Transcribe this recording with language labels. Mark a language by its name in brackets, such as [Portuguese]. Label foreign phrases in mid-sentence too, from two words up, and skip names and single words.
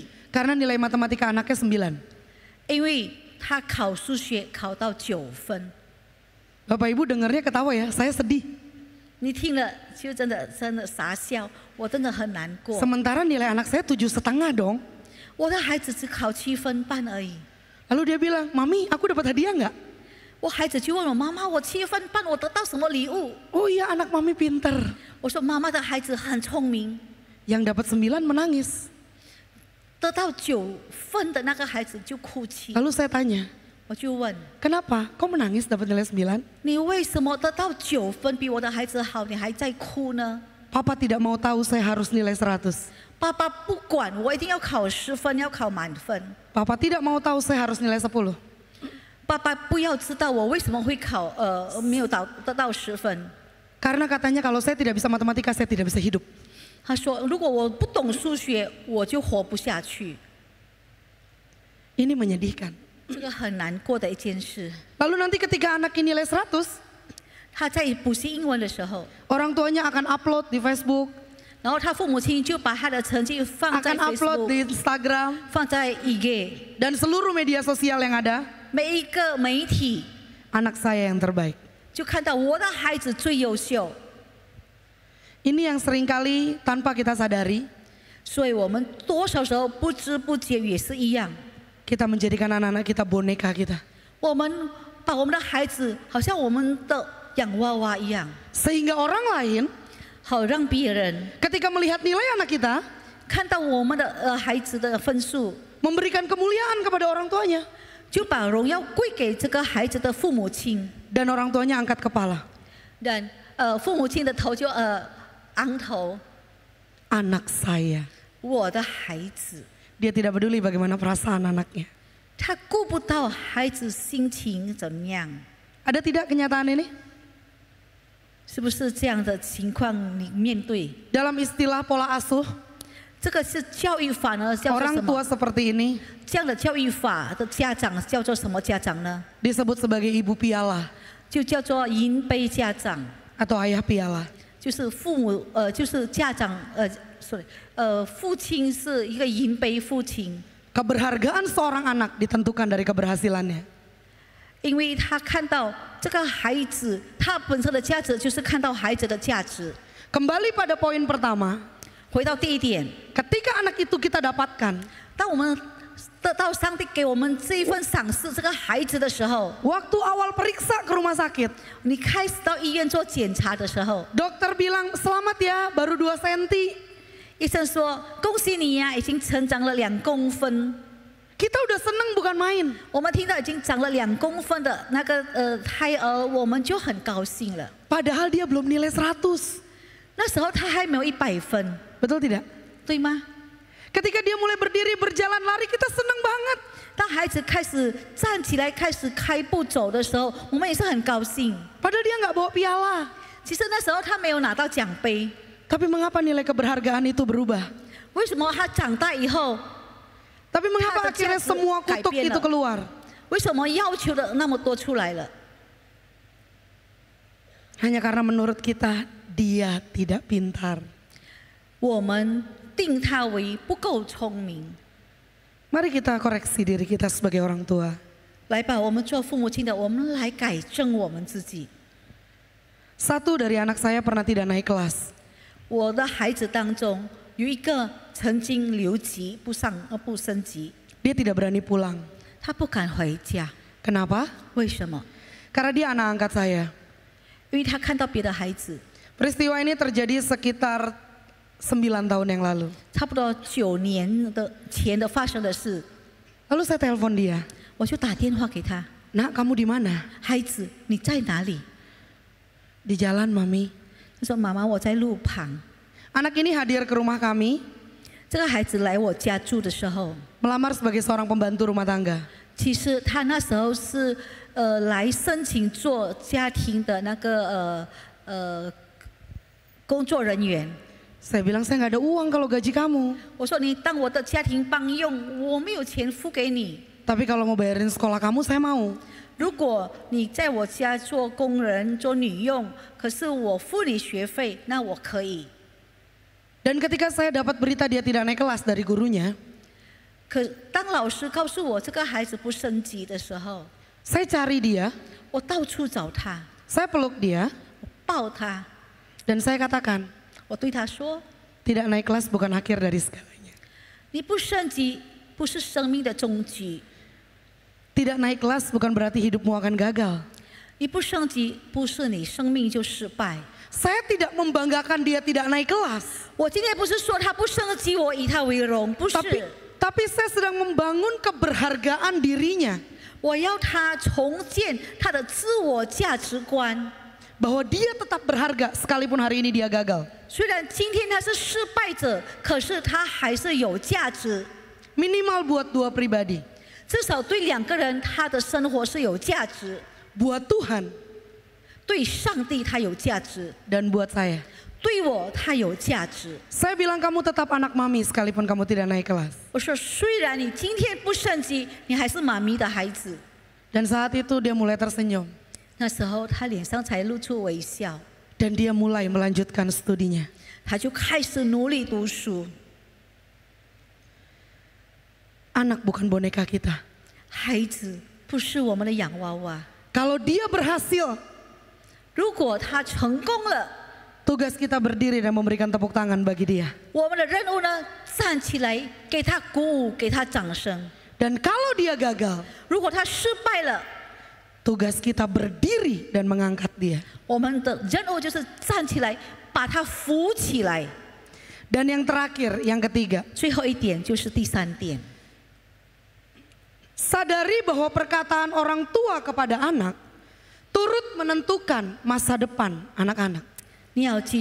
[Indonesian] karena nilai matematika anaknya 9. [Chinese] 因为他考数学考到9分。 [Indonesian] Bapak Ibu dengarnya ketawa ya, saya sedih. [Chinese] 你听了就真的傻笑，我真的很难过。 [Indonesian] Sementara nilai anak saya 7,5 dong. [Chinese] 我的孩子只考7分半而已。 [Indonesian] Lalu dia bilang, Mami aku dapat hadiah nggak? [Chinese] 我孩子就问我妈妈，我7分半我得到什么礼物？ [Indonesian] Oh iya anak Mami pinter. [Chinese] 我说妈妈的孩子很聪明， [Indonesian] Yang dapat 9 menangis. [Chinese] 得到9分的那个孩子就哭泣。 [Indonesian] Lalu saya tanya, [Chinese] 我就问 [Indonesian] kenapa? Kok menangis dapat nilai 9? [Chinese] 你为什么得到9分比我的孩子好，你还在哭呢？ [Indonesian] Papa tidak mau tahu saya harus nilai 100. [Chinese] 爸爸不管我一定要考10分，要考满分。 [Indonesian] Papa tidak mau tahu saya harus nilai 10. [Chinese] 爸爸不要知道我为什么会考没有得到10分。 [Indonesian] Karena katanya kalau saya tidak bisa matematika saya tidak bisa hidup. [Chinese] 他说如果我不懂数学，我就活不下去。 [Indonesian] Ini menyedihkan. [Chinese] 这个很难过的一件事。 [Indonesian] Lalu nanti ketika anak ini nilai 100, [Chinese] 他在补习英文的时候， [Indonesian] orang tuanya akan upload di Facebook, [Chinese] 然后他父母亲就把他的成绩放在 [Indonesian] akan upload Facebook， di Instagram [Chinese] 放在 IG， [Indonesian] dan seluruh media sosial yang ada. [Chinese] 每一个媒体 [Indonesian] Anak saya yang terbaik. [Chinese] 就看到我的孩子最优秀。 [Indonesian] Ini yang seringkali tanpa kita sadari [Chinese] 所以我们多少时候不知不觉也是一样， [Indonesian] kita menjadikan anak-anak kita boneka kita. [Chinese] 我们把我们的孩子好像我们的洋娃娃一样， [Indonesian] Sehingga orang lain [Chinese] 好让别人 [Indonesian] ketika melihat nilai anak kita [Chinese] 看到我们的孩子的分数， [Indonesian] memberikan kemuliaan kepada orang tuanya [Chinese] 就把荣耀归给这个孩子的父母亲， [Indonesian] dan orang tuanya angkat kepala. [Chinese] 但父母亲的头就昂头。 [Indonesian] anak saya. [Chinese] 我的孩子， [Indonesian] Dia tidak peduli bagaimana perasaan anaknya. [Chinese] 他顾不到孩子心情怎么样， [Indonesian] Ada tidak kenyataan ini? [Chinese] 是不是这样的情况你面对？ [Indonesian] Dalam istilah pola asuh, [Chinese] 这个是教育法呢，叫做 [Indonesian] orang [Chinese] 什么？ [Indonesian] tua seperti ini [Chinese] 这样的教育法的家长叫做什么家长呢？ [Indonesian] disebut sebagai ibu piala [Chinese] 就叫做银杯家长， [Indonesian] atau ayah piala. [Chinese] 就是父母就是家长sorry，父亲是一个银杯父亲， [Indonesian] Keberhargaan seorang anak ditentukan dari keberhasilannya. [Chinese] 因为他看到这个孩子，他本身的价值就是看到孩子的价值。 [Indonesian] Kembali pada poin pertama, [Chinese] 回到第一点， [Indonesian] ketika anak itu kita dapatkan, [Chinese] 当我们得到上帝给我们这一份赏赐这个孩子的时候， [Indonesian] waktu awal periksa ke rumah sakit, [Chinese] 你开始到医院做检查的时候， [Indonesian] dokter bilang selamat ya, baru 2 senti. [Chinese] 医生说恭喜你呀，已经成长了2公分。 [Indonesian] Kita udah seneng bukan main. [Chinese] 我们听到已经长了2公分的那个胎儿，我们就很高兴了。 [Indonesian] Padahal dia belum nilai 100. [Chinese] 那时候他还没有100分， [Indonesian] Betul tidak? [Chinese] 对吗？ [Indonesian] Ketika dia mulai berdiri, berjalan, lari, kita seneng banget. [Chinese] 当孩子开始站起来、开始开步走的时候，我们也是很高兴。 [Indonesian] Padahal dia nggak bawa piala. [Chinese] 其实那时候他没有拿到奖杯， [Indonesian] Tapi mengapa nilai keberhargaan itu berubah? [Chinese] 为什么他长大以后， [Indonesian] Tapi mengapa Ada akhirnya jatuh, semua kutuk kaibian itu lah. keluar? [Chinese] 为什么要求的那么多出来了？ [Indonesian] Hanya karena menurut kita dia tidak pintar. [Chinese] 我们定他为不够聪明。 [Indonesian] Mari kita koreksi diri kita sebagai orang tua. [Chinese] 来吧，我们做父母亲的，我们来改正我们自己。 [Indonesian] Satu dari anak saya pernah tidak naik kelas. [Chinese] 我的孩子当中有一个曾经留级不升级， [Indonesian] Dia tidak berani pulang. [Chinese] 他不敢回家， [Indonesian] Kenapa? [Chinese] 为什么？ [Indonesian] Karena dia anak angkat saya. [Chinese] 因为他看到别的孩子， [Indonesian] Peristiwa ini terjadi sekitar 9 tahun yang lalu. [Chinese] 差不多9年前的发生的事， [Indonesian] Lalu saya telepon dia. [Chinese] 我就打电话给他， [Indonesian] Nak, kamu di mana? [Chinese] 孩子你在哪里？ [Indonesian] Di jalan, Mami. [Chinese] 他说妈妈我在路旁。 [Indonesian] Anak ini hadir ke rumah kami [Chinese] 这个孩子来我家住的时候， [Indonesian] melamar sebagai seorang pembantu rumah tangga. [Chinese] 其实他那时候是来申请做家庭的那个工作人员。 [Indonesian] Saya bilang saya nggak ada uang kalau gaji kamu. [Chinese] 我说你当我的家庭帮佣，我没有钱付给你。 [Indonesian] Tapi kalau mau bayarin sekolah kamu, saya mau. [Chinese] 如果你在我家做工人、做女佣，可是我付你学费，那我可以。 [Indonesian] Dan ketika saya dapat berita dia tidak naik kelas dari gurunya, [Chinese] 可当老师告诉我这个孩子不升级的时候， [Indonesian] saya cari dia, [Chinese] 我到处找他， [Indonesian] saya peluk dia, [Chinese] 我抱他， [Indonesian] dan saya katakan, [Chinese] 我对他说 [Indonesian] tidak naik kelas bukan akhir dari segalanya.：“ [Chinese] 你不升级不是生命的终局， [Indonesian] Tidak naik kelas bukan berarti hidupmu akan gagal. [Chinese] 你不升级不是你生命就失败。” [Indonesian] Saya tidak membanggakan dia tidak naik kelas, [Chinese] 我今天不是说他不升级，我以他为荣，不是。 [Indonesian] tapi saya sedang membangun keberhargaan dirinya, [Chinese] 我要他重建他的自我价值观。 [Indonesian] bahwa dia tetap berharga sekalipun hari ini dia gagal. [Chinese] 虽然今天他是失败者，可是他还是有价值。 [Indonesian] Minimal buat 2 pribadi, [Chinese] 至少对2个人，他的生活是有价值； [Indonesian] buat Tuhan [Chinese] 对上帝他有价值， [Indonesian] dan buat saya. [Chinese] 对我他有价值。 [Indonesian] Saya bilang kamu tetap anak mami sekalipun kamu tidak naik kelas. [Chinese] 我说，虽然你今天不升级，你还是妈咪的孩子。 [Indonesian] Dan saat itu dia mulai tersenyum [Chinese] 那时候他脸上才露出微笑， [Indonesian] dan dia mulai melanjutkan studinya. [Chinese] 他就开始努力读书。 [Indonesian] Anak bukan boneka kita. [Chinese] 孩子不是我们的洋娃娃， [Indonesian] Kalau dia berhasil, [Chinese] 如果他成功了， [Indonesian] tugas kita berdiri dan memberikan tepuk tangan bagi dia. [Chinese] 我们的任务呢，站起来给他鼓舞，给他掌声。 [Indonesian] Dan kalau dia gagal, [Chinese] 如果他失败了， [Indonesian] tugas kita berdiri dan mengangkat dia. [Chinese] 我们的任务就是站起来，把他扶起来。 [Indonesian] Dan yang terakhir, yang ketiga, [Chinese] 最后一点就是第3点， [Indonesian] sadari bahwa perkataan orang tua kepada anak turut menentukan masa depan anak-anak.